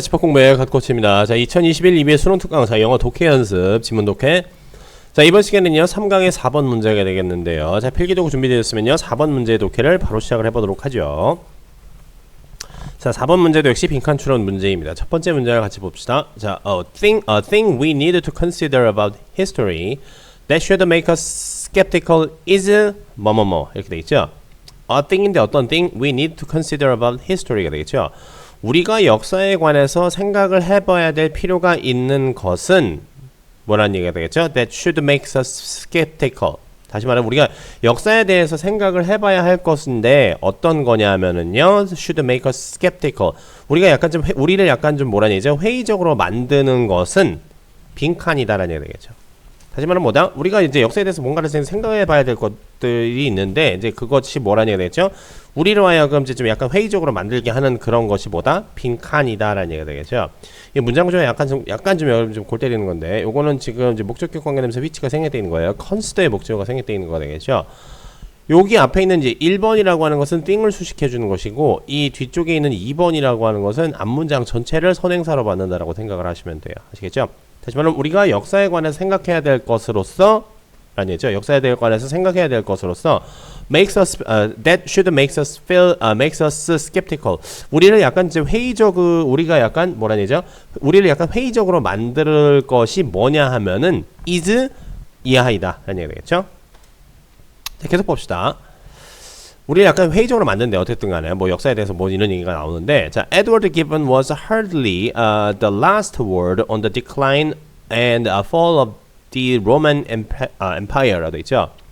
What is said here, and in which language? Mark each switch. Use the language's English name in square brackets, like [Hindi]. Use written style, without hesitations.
[Korean] 집합공부의 갓코치입니다. 자, 2021 EBS 수능 특강사 영어 독해 연습, 지문 독해. 자, 이번 시간은요, 3강의 4번 문제가 되겠는데요. 자, 필기도구 준비되었으면요, 4번 문제 독해를 바로 시작을 해보도록 하죠. 자, 4번 문제도 역시 빈칸 추론 문제입니다. 첫 번째 문제를 같이 봅시다. [English] 자, a thing we need to consider about history that should make us skeptical is [Korean] 뭐뭐뭐 이렇게 되겠죠. [English] a thing인데 [Korean] 어떤 [English] thing we need to consider about history가 되겠죠. [Korean] 우리가 역사에 관해서 생각을 해봐야 될 필요가 있는 것은 뭐라는 얘기가 되겠죠? [English] That should make us skeptical. [Korean] 다시 말하면 우리가 역사에 대해서 생각을 해봐야 할 것인데 어떤 거냐면은요, [English] should make us skeptical. [Korean] 우리가 약간 좀 우리를 약간 좀 뭐라는 얘기죠? 회의적으로 만드는 것은 빈칸이다라는 얘기가 되겠죠. 다시 말하면 뭐다? 우리가 이제 역사에 대해서 뭔가를 생각해봐야 될 것들이 있는데 이제 그것이 뭐라는 얘기가 되겠죠? 우리로 하여금 이제 좀 약간 회의적으로 만들게 하는 그런 것이 뭐다? 빈칸이다라는 얘기가 되겠죠. 이 문장 구조가 약간 좀 골 때리는 건데, 요거는 지금 이제 목적격 관계되면서 위치가 생략되어 있는 거예요. consider의 목적어가 생략되어 있는 거가 되겠죠. 여기 앞에 있는 이제 1번이라고 하는 것은 thing을 수식해 주는 것이고, 이 뒤쪽에 있는 2번이라고 하는 것은 앞문장 전체를 선행사로 받는다라고 생각을 하시면 돼요. 아시겠죠? 다시 말하면 우리가 역사에 관해서 생각해야 될 것으로서 라는 얘기죠. 역사에 관해서 생각해야 될 것으로서 [English] makes us that should makes us feel makes us skeptical. [Korean] 우리를 약간 이제 우리가 약간 뭐라는 얘기죠? 우리를 약간 회의적으로 만들 것이 뭐냐 하면은 is 이하이다라는 얘기가 되겠죠. 자, 계속 봅시다. 우리를 약간 회의적으로 만드는데 어쨌든 간에 뭐 역사에 대해서 뭐 이런 얘기가 나오는데, 자, [English] Edward Gibbon was hardly the last word on the decline and fall of the Roman Empire라고 돼 있죠.